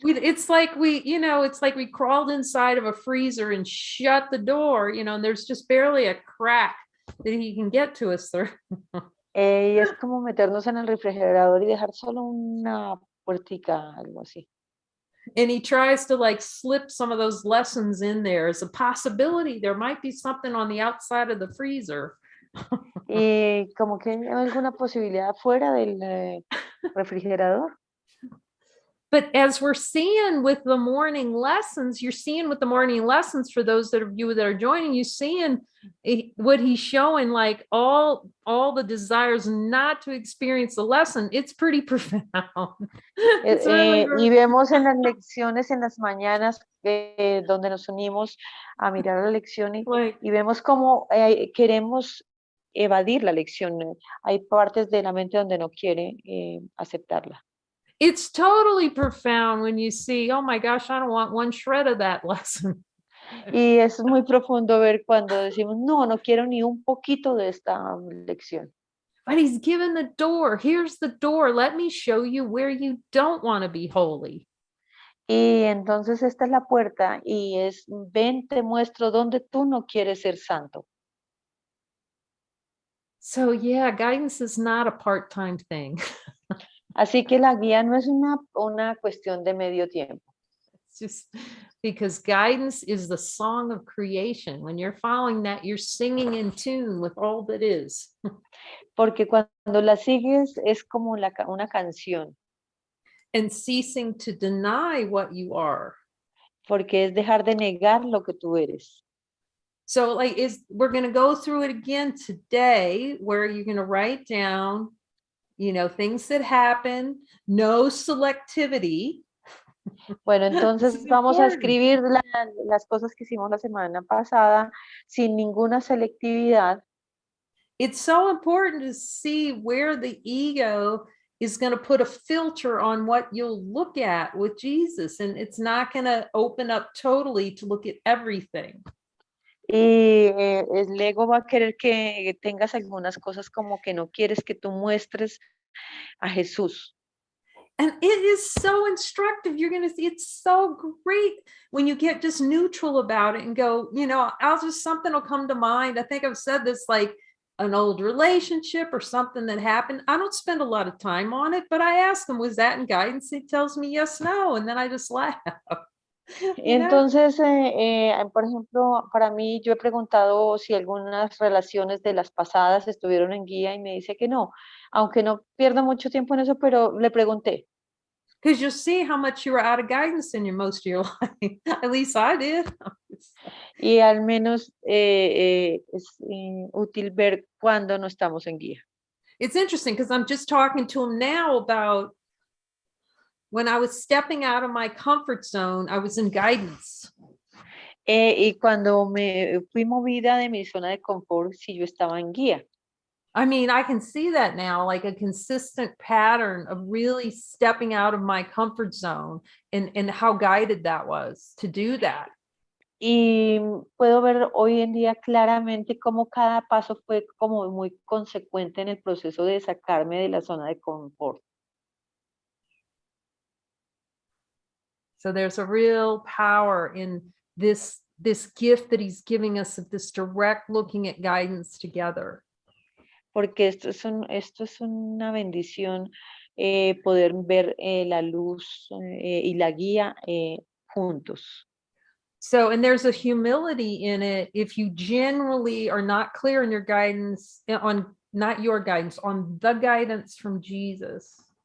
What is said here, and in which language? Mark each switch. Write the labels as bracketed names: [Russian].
[English] It's like we crawled inside of a freezer and shut the door, you know, and there's just barely a crack that he can get to us through. [Spanish] Y es como meternos en el refrigerador y dejar solo una puertica, algo así. [English] And he tries to like slip some of those lessons in there as a possibility. There might be something on the outside of the freezer. [Spanish] Y como que hay alguna posibilidad fuera del refrigerador. [English] But as we're seeing with the morning lessons, you're seeing with the morning lessons for those that are joining, you seeing what he's showing, like all the desires not to experience the lesson. It's pretty profound. [Spanish] Y vemos en las lecciones en las mañanas donde nos unimos a mirar la lección y vemos cómo queremos evadir la lección. Hay partes de la mente donde no quiere aceptarla. [English] It's totally profound when you see, oh my gosh, I don't want one shred of that lesson. [Spanish] Y es muy profundo ver cuando decimos, no quiero ni un poquito de esta lección. [English] But he's given the door. Here's the door. Let me show you where you don't want to be holy. [Spanish] Y entonces esta es la puerta y es, ven, te muestro dónde tú no quieres ser santo. [English] So yeah, guidance is not a part-time thing. [Spanish] Así que la guía no es una cuestión de medio tiempo. [English] It's just because guidance is the song of creation. When you're following that, you're singing in tune with all that is. [Spanish] Porque cuando la sigues es como una canción. [English] And ceasing to deny what you are. [Spanish] Porque es dejar de negar lo que tú eres. [English] So like we're going to go through it again today, where you're going to write down, you know, things that happen, no selectivity. [Spanish] Bueno, entonces vamos a escribir las cosas que hicimos la semana pasada sin ninguna selectividad. [English] It's so important to see where the ego is going to put a filter on what you'll look at with Jesus, and it's not going to open up totally to look at everything. [Spanish] Y el ego va a querer que tengas algunas cosas como que no quieres que tú muestres a Jesús. [English] And it is so instructive. You're going to see it's so great when you get just neutral about it and go, you know, something will come to mind. I think I've said this, like an old relationship or something that happened. I don't spend a lot of time on it, but I ask him, was that in guidance? He tells me yes, no. And then I just laugh. [Spanish] Entonces, por ejemplo, para mí, yo he preguntado si algunas relaciones de las pasadas estuvieron en guía y me dice que no, aunque no pierdo mucho tiempo en eso, pero le pregunté. [English] Because you'll see how much you were out of guidance in most of your life. At least I did. [Spanish] Y al menos es útil ver cuando no estamos en guía. [English] It's interesting because I'm just talking to him now about when I was stepping out of my comfort zone, I was in guidance. [Spanish] Y cuando me fui movida de mi zona de confort, sí, yo estaba en guía. [English] I mean, I can see that now, like a consistent pattern of really stepping out of my comfort zone and how guided that was to do that. [Spanish] Y puedo ver hoy en día claramente cómo cada paso fue como muy consecuente en el proceso de sacarme de la zona de confort. [English] So there's a real power in this gift that he's giving us of this direct looking at guidance together. [Spanish] Porque esto es una bendición, poder ver la luz y la guía juntos. [English] So, and there's a humility in it if you generally are not clear in your guidance on not your guidance, on the guidance from Jesus.